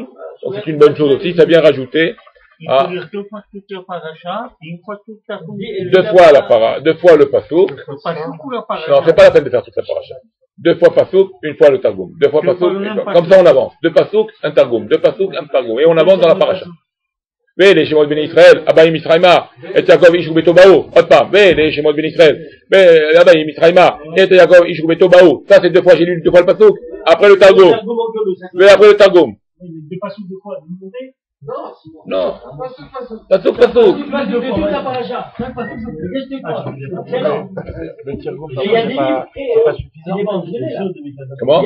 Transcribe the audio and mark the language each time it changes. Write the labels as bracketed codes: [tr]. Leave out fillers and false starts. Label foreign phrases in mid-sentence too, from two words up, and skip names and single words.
[fr] Donc c'est une bonne chose aussi, ça vient rajouter. Il faut lire 2 fois toute la paracha, et 1 fois toute la paracha. 2 fois la paracha, 2 fois le pasuk. Non, c'est pas la peine de faire toute la paracha. 2 fois pasuk, 1 fois le targum. 2 fois pasuk, comme ça on avance. 2 pasuk, un targum. 2 pasuk, un targum. Et on avance dans la paracha. [he] ואלה שמות בני ישראל הבאים מצרימה את יעקב איש וביתו באו. [fr] Autre part. [he] ואלה שמות בני ישראל הבאים מצרימה את יעקב איש וביתו באו. [fr] Ça c'est 2 fois, j'ai lu 2 fois le pasuk. Après le targum. Mais après le targum. Des pasuk de quoi? De montée? Non. Pasuk. Comment?